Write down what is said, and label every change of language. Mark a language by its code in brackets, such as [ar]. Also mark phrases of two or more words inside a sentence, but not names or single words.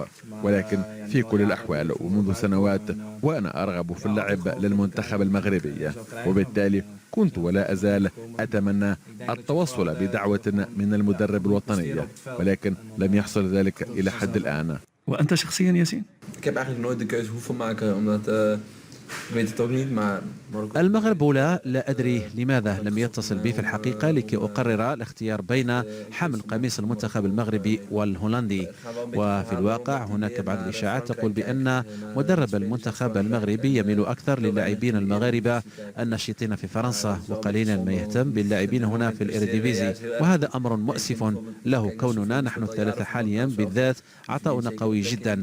[ar] ولكن في كل الأحوال ومنذ سنوات وأنا أرغب في اللعب للمنتخب المغربي، وبالتالي كنت ولا أزال أتمنى التوصل بدعوة من المدرب الوطني، ولكن لم يحصل ذلك إلى حد الآن. وأنت شخصيا ياسين؟ [nl] Ik heb eigenlijk nooit de keuze hoeven maken, omdat [ar] مع موروكو. المغرب لا أدري لماذا لم يتصل بي في الحقيقة لكي أقرر الاختيار بين حمل قميص المنتخب المغربي والهولندي. وفي الواقع هناك بعض الإشاعات تقول بأن مدرب المنتخب المغربي يميل أكثر للاعبين المغاربة الناشطين في فرنسا وقليلا ما يهتم باللاعبين هنا في الإيريديفيزي، وهذا أمر مؤسف له كوننا نحن الثلاثة حاليا بالذات عطاؤنا قوي جدا.